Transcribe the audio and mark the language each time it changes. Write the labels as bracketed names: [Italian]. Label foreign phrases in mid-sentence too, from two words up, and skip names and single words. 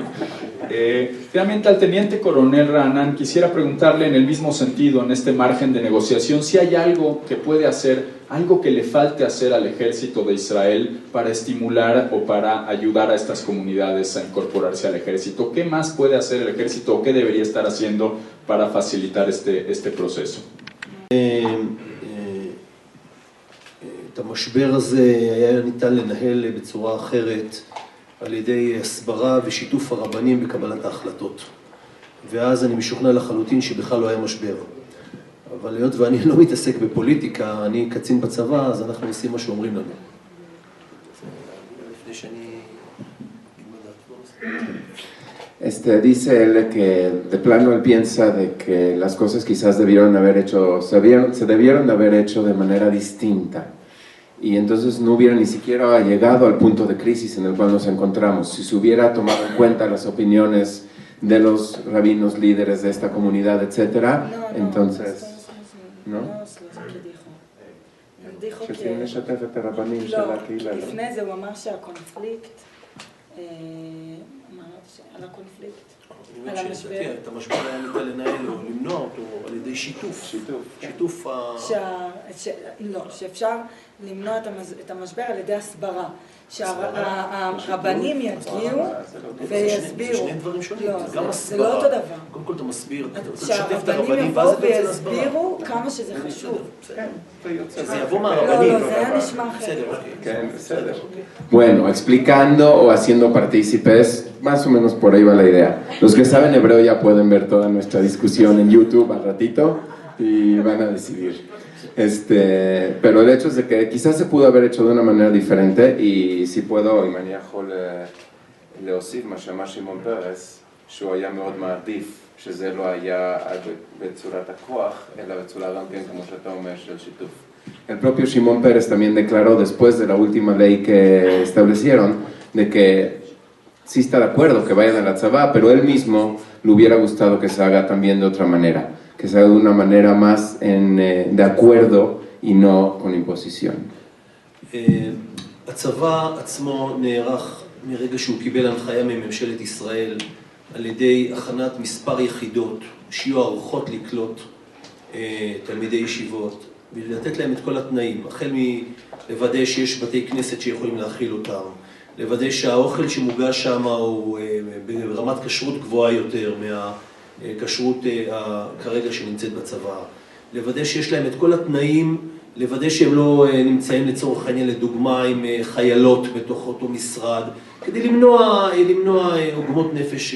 [Spanish] Finalmente, al teniente coronel Ra'anan, quisiera preguntarle en el mismo sentido, en este margen de negociación, si hay algo que puede hacer, algo que le falte hacer al ejército de Israel para estimular o para ayudar a estas comunidades a incorporarse al ejército. ¿Qué más puede hacer el ejército o qué debería estar haciendo para facilitar este proceso? [Hebrew] את המשבר הזה היה ניתן לנהל בצורה אחרת על ידי הסברה ושיתוף הרבנים בקבלת ההחלטות. ואז אני משוכנע לחלוטין שבכלל לא היה משבר. אבל היות ואני לא מתעסק בפוליטיקה, אני קצין בצבא, אז אנחנו עושים מה שאומרים לנו. לפני שאני... [Spanish] Dice él que de plano él piensa de que las cosas quizás se debieron de haber hecho de manera distinta. Y entonces no hubiera ni siquiera llegado al punto de crisis en el cual nos encontramos. Si se hubiera tomado en cuenta las opiniones de los rabinos líderes de esta comunidad, etc. entonces... ¿no? dijo que... [Hebrew] לפני זה הוא אמר שהקונפליקט, על הקונפליקט, על המשבר. את המשבר היה ניתן לנהל או למנוע אותו על ידי שיתוף. שיתוף לא, שאפשר למנוע את המשבר על ידי הסברה. שהרבנים יגיעו ויסבירו. זה שני דברים שונים. זה לא אותו דבר. קודם כל אתה מסביר, שהרבנים יבואו ויסבירו כמה שזה חשוב. שזה יבוא מהרבנים. לא, זה היה נשמע אחרת. [Spanish] Bueno, explicando o haciendo partícipes, más o menos por ahí va la idea. Los que saben hebreo ya pueden ver toda nuestra discusión en YouTube al ratito y van a decidir. Pero el hecho es de que quizás se pudo haber hecho de una manera diferente y si puedo, [Hebrew] אם אני יכול להוסיף מה שאמר שמעון פרס, שהוא היה מאוד מעדיף שזה לא היה בצורת הכוח, אלא בצורה גם כן, כמו שאתה אומר, של שיתוף. [Spanish] El propio Shimon Peres también declaró después de la última ley que establecieron de que sí está de acuerdo que vayan a la tzavá, pero él mismo le hubiera gustado que se haga también de otra manera, que se haga de una manera más de acuerdo y no con imposición. [Hebrew] הצבא עצמו נערך מרגע שהוא קיבל הנחיה מממשלת ישראל על ידי הכנת מספר יחידות שיהיו ערוכות לקלוט תלמידי ישיבות ולתת להם את כל התנאים, החל מלוודא שיש בתי כנסת שיכולים להכיל אותם, לוודא שהאוכל שמוגש שם הוא ברמת כשרות גבוהה יותר מהכשרות כרגע שנמצאת בצבא, לוודא שיש להם את כל התנאים, לוודא שהם לא נמצאים לצורך העניין לדוגמה עם חיילות בתוך אותו משרד, כדי למנוע עוגמות נפש.